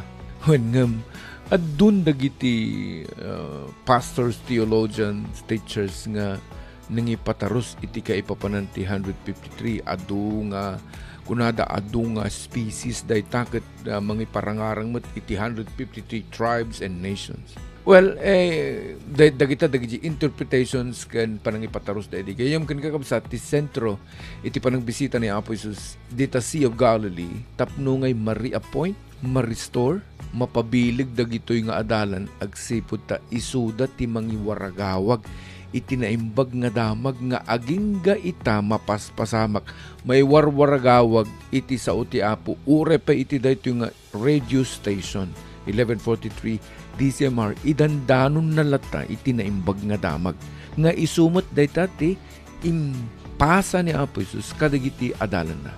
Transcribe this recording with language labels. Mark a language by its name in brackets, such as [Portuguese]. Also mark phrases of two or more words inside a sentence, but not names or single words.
[Iloko] When adun dagiti [English] pastors, theologians, teachers [Iloko] nga nangipataros iti kaipapanan ti 153 adu nga kunada adu nga species day takit mangiparangarang met iti 153 [English] tribes and nations. [Iloko] Well, dagiti interpretations kan panangipataros da iti gayam kan kakabsat ti sentro iti panagbisita ni Apo Jesus dita Sea of Galilee tapno ngay ma-reappoint, ma-restore, mapabilig dagitoy nga adalan agsipud ta isuda ti mangiwaragawag iti naimbag nga damag nga aging ga ita mapaspasamak may warwaragawag iti sao ti Apo ure pa iti daytoy nga radio station 1143 DCMR idandanon na lata iti naimbag nga damag nga isumot dayta ti impasa ni Apo Jesus kadagiti adalan na.